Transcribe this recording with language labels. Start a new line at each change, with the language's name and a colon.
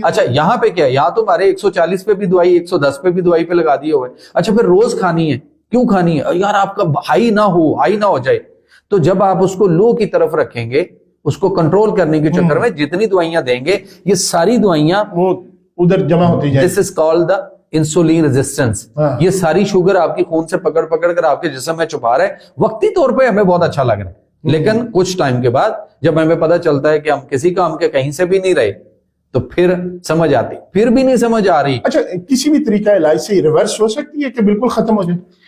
Urdu: اچھا یہاں پہ کیا, یہاں تو ہمارے 140 پہ بھی دوائی, 110 پہ بھی دوائی پہ لگا دیے ہوئے. اچھا پھر روز کھانی ہے, کیوں کھانی ہے یار, آپ کا ہائی نہ ہو جائے. تو جب آپ اس کو لو کی طرف رکھیں گے, اس کو کنٹرول کرنے کے چکر میں جتنی دوائیاں دیں گے یہ ساری دوائیاں وہ ادھر جمع ہوتی جائیں.
English: This is called the insulin resistance.
Urdu: یہ ساری شوگر آپ کی خون سے پکڑ کر آپ کے جسم میں چھپا رہے ہیں. وقتی طور پہ ہمیں بہت اچھا لگ رہا ہے, لیکن کچھ ٹائم کے بعد جب ہمیں پتا چلتا ہے کہ ہم کسی کام کے کہیں سے بھی نہیں رہے تو پھر سمجھ آتی, پھر بھی نہیں سمجھ آ رہی. اچھا کسی بھی طریقہ علاج سے ریورس ہو سکتی ہے کہ بالکل ختم ہو جائے؟